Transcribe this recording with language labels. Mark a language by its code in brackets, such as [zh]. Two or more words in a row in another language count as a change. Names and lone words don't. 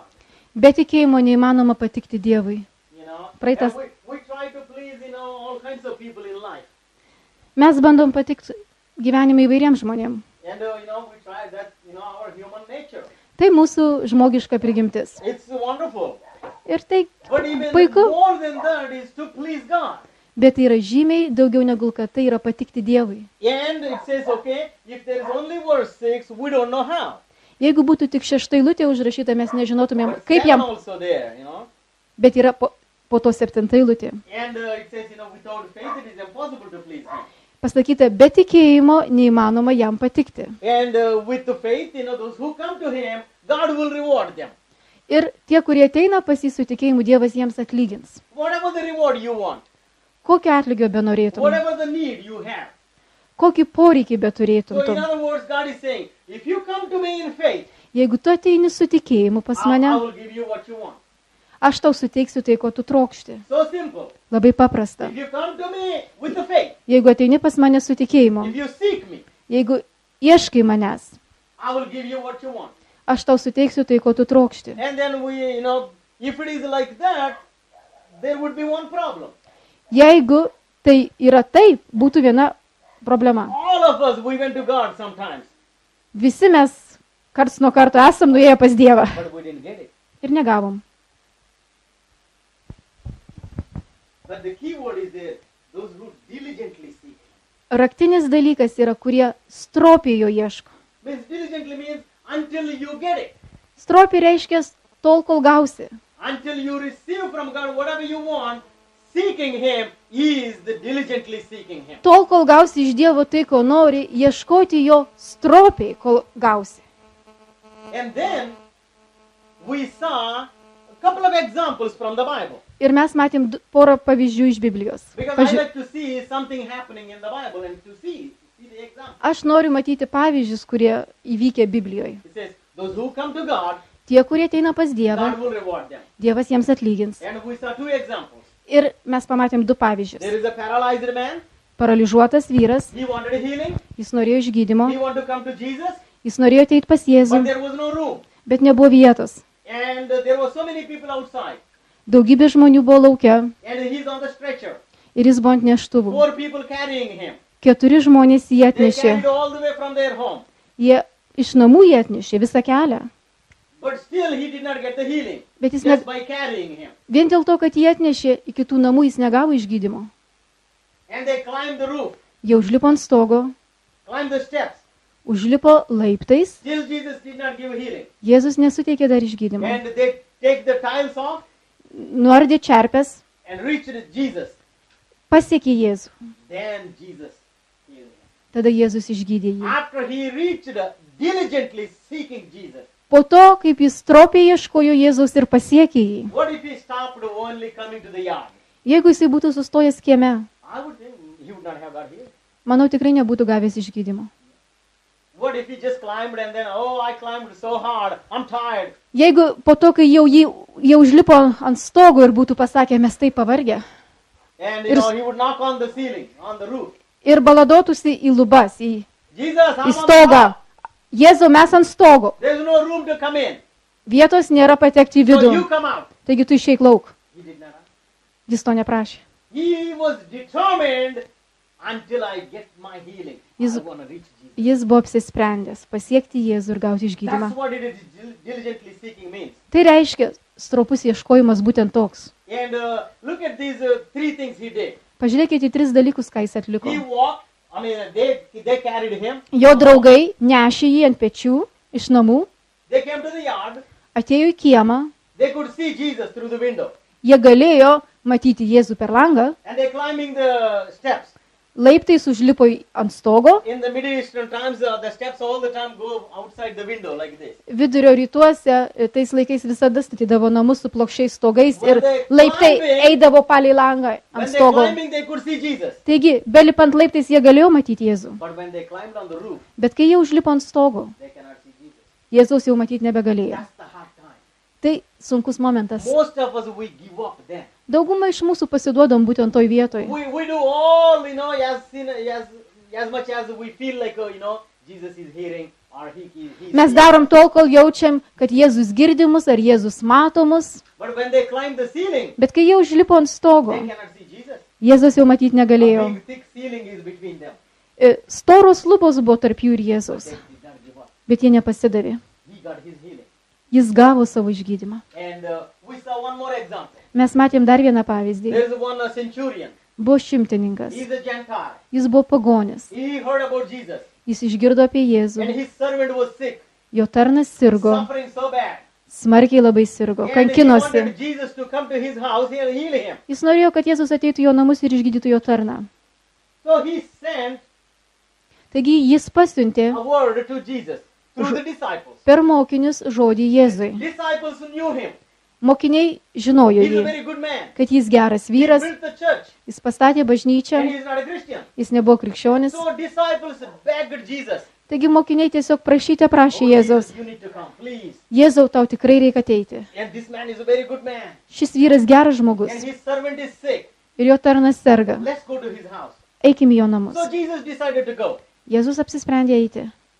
[lt] Be tikėjimo neįmanoma patikti Dievui. [en] You know, [lt] Praeitas- [en] and we try to please, all kinds of people in life. [lt] Mes bandom patikti gyvenime įvairiems žmonėms. [en] And, we try that, our human nature. [lt] Tai mūsų žmogiška prigimtis. [en] It's wonderful. [lt] Ir tai [en] But even [lt] puiku, [en] more than that is to please God. [lt] bet tai yra žymiai daugiau negu kad tai yra patikti Dievui. [en] And it says, okay, if there is only verse 6, we don't know how. [lt] Jeigu būtų tik 6 eilutė užrašyta, mes nežinotumėm, [en] But [lt] kaip 7 jam, [en] also there, [lt] bet yra po to 7 eilutė. [en] And it says, without faith it is impossible to please Him. [lt] Pasakyta, be tikėjimo neįmanoma jam patikti. [en] And with the faith, those who come to Him, God will reward them. [lt] Ir tie, kurie ateina pas jį su tikėjimu, Dievas jiems atlygins. [en] Whatever the reward you want, [lt] Kokio atlygio benorėtum, [en] whatever the need you have. [lt] kokį poreikį [en] So [lt] beturėtum tu. [en] in other words, God is saying, if you come to me in faith, [lt] Jeigu tu ateini su tikėjimu pas [en] I [lt] mane, [en] will give you what you want. [lt] aš tau suteiksiu tai, ko tu trokšti. [en] So simple. [lt] Labai paprasta. [en] If you come to me with the faith, [lt] Jeigu ateini pas mane su tikėjimu, [en] if you seek me, [lt] jeigu ieškai manęs, [en] I will give you what you want. [lt] aš tau suteiksiu tai, ko tu trokšti. [en] And then if it is like that, there would be one problem. [lt] Jeigu tai yra taip, būtų viena problema. [en] All of us, we went to God sometimes, [lt] Visi mes karts nuo karto esam nuėję pas Dievą [en] but we didn't get it. [lt] ir negavom. [en] But the key word is there, those who diligently seek. [lt] Raktinis dalykas yra, kurie stropiai jo ieško. [en] Means diligently means until you get it. [lt] Stropiai reiškia tol, kol gausi. [en] Until you receive from God whatever you want, seeking Him is the diligently seeking Him. [lt] Tol, kol gausi iš Dievo tai, ko nori, ieškoti jo stropiai, kol gausi. [en] And then we saw a couple of examples from the Bible. [lt] Ir mes matėm porą pavyzdžių iš Biblijos. [en] Because I like to see something happening in the Bible and to see the example. [lt] Aš noriu matyti pavyzdžius, kurie įvykė Biblijoje. [en] It says, those who come to God, [lt] Tie, kurie ateina pas Dievą, [en] God will reward them. [lt] Dievas jiems atlygins. [en] And we saw two examples. [lt] Ir mes pamatėm du pavyzdžius. [en] There is a paralyzed man. [lt] Paralyžiuotas vyras, [en] He wanted a healing. [lt] jis norėjo išgydymo, [en] He wanted to come to Jesus, [lt] jis norėjo ateiti pas Jėzų, [en] but there was no room. [lt] bet nebuvo vietos. [en] And there were so many people outside. [lt] Daugybė žmonių buvo laukia [en] And he's on the stretcher. [lt] ir jis buvo ant neštuvų. [en] 4 people carrying him. [lt] 4 žmonės jį [en] They [lt] atnešė. [en] carried all the way from their home. [lt] Jie iš namų jį atnešė visą kelią. [en] But still he did not get the healing. [lt] Bet jis [en] Just [lt] net [en] by carrying him. [lt] vien dėl to, kad jį atnešė į kitų namų, jis negavo išgydymo. [en] And they climbed the roof, [lt] Jie užlipo ant stogo, [en] climbed the steps. [lt] užlipo laiptais, [en] Still Jesus did not give healing. [lt] Jėzus nesuteikė dar išgydymo. [en] And they take the tiles off [lt] Nuardė čerpes, [en] and reached Jesus. [lt] pasiekė Jėzų. [en] Then Jesus healed him. [lt] Tada Jėzus išgydė jį. [en] After he reached, diligently seeking Jesus. [lt] Po to, kaip jis stropiai ieškojo Jėzaus ir pasiekė jį. [en] What if he stopped only coming to the yard? [lt] Jeigu jisai būtų sustojęs kieme, [en] I would think he would not have got healed. [lt] manau, tikrai nebūtų gavęs išgydymo. [en] What if he just climbed and then, oh, I climbed so hard, I'm tired. [lt] Jeigu po to, kai jie užlipo ant stogo ir būtų pasakę, mes taip pavargę, [en] And It is- he would knock on the ceiling, on the roof. [lt] ir baladotųsi į lubas, į [en] Jesus, I'm on the [lt] stogą. [en] top. [lt] Jėzau, mes ant stogo. [en] There's no room to come in. [lt] Vietos nėra patekti į [en] So [lt] vidų. [en] you come out. [lt] Taigi tu išeik lauk. [en] He did not. [lt] Jis to neprašė. [en] He was determined until I get my healing. He's- I want to reach Jesus. [lt] Jis buvo apsisprendęs pasiekti Jėzų ir gauti išgydymą. [en] That's what it is diligently seeking means. [lt] Tai reiškia, stropus ieškojimas būtent toks. [en] And look at these 3 things he did. [lt] Pažiūrėkite į 3 dalykus, ką jis atliko. [en] He walked, they carried him. [lt] Jo draugai nešė jį ant pečių iš namų, [en] They came to the yard. [lt] atėjo į kiemą, [en] They could see Jesus through the window. [lt] jie galėjo matyti Jėzų per langą, [en] And they're climbing the steps. [lt] laiptais užlipo ant stogo, [en] In the Middle Eastern times, the steps all the time go outside the window like this. [lt] vidurio rytuose tais laikais visada statydavo namus su plokščiais stogais [en] When [lt] ir [en] they [lt] laiptai [en] climbing- [lt] eidavo palei langą ant [en] When they're [lt] stogo. [en] climbing, they could see Jesus. [lt] Taigi, belipant laiptais jie galėjo matyti Jėzų, [en] But when they climbed on the roof, [lt] bet kai jie užlipo ant stogo, [en] they cannot see Jesus. [lt] Jėzaus jau matyti nebegalėjo. [en] That's the hard time. [lt] Tai sunkus momentas. [en] Most of us, we give up then. [lt] Dauguma iš mūsų pasiduodam būtent toj vietoj. [en] We do all, as much as we feel like, Jesus is hearing or he's [lt] Mes darom tol, kol jaučiam, kad Jėzus girdi mus ar Jėzus mato mus, [en] But when they climb the ceiling, [lt] bet kai jie užlipo ant stogo, [en] they cannot see Jesus. [lt] Jėzus jau matyti [en] A [lt] negalėjo. [en] big, thick ceiling is between them. [lt] Storos lubos buvo tarp jų ir Jėzaus, [en] They did not give up. [lt] bet jie nepasidavė. [en] He got his healing. [lt] Jis gavo savo išgydymą. [en] And we saw one more example. [lt] Mes matėm dar vieną pavyzdį. [en] There's one centurion. [lt] Buvo šimtininkas. [en] He's a Gentile. [lt] Jis buvo pagonis. [en] He heard about Jesus. [lt] Jis išgirdo apie [en] And [lt] Jėzų. [en] his servant was sick, [lt] Jo tarnas sirgo, [en] suffering so bad. [lt] smarkiai labai sirgo, [en] And he [lt] kankinosi. [en] wanted Jesus to come to his house and heal him. [lt] Jis norėjo, kad Jėzus ateitų į jo namus ir išgydytų jo tarną. [en] So he sent [lt] Taigi jis pasiuntė [en] a word to Jesus through the disciples. [lt] per mokinius žodį Jėzui. [en] Disciples knew him. [lt] Mokiniai žinojo [en] He's a [lt] jį, [en] very good man. [lt] kad jis geras [en] He [lt] vyras, [en] built the church [lt] jis pastatė bažnyčią, [en] and he's not a Christian. [lt] jis nebuvo krikščionis. [en] So disciples begged Jesus. [lt] Taigi mokiniai tiesiog prašė [en] Oh, [lt] Jėzaus, [en] Jesus, you need to come, please. [lt] Jėzau, tau tikrai reikia ateiti. [en] And this man is a very good man. [lt] Šis vyras geras žmogus [en] And his servant is sick. [lt] ir jo tarnas serga. [en] Let's go to his house. [lt] Eikim į jo namus. [en] So Jesus decided to go. [lt] Jėzus apsisprendė eiti.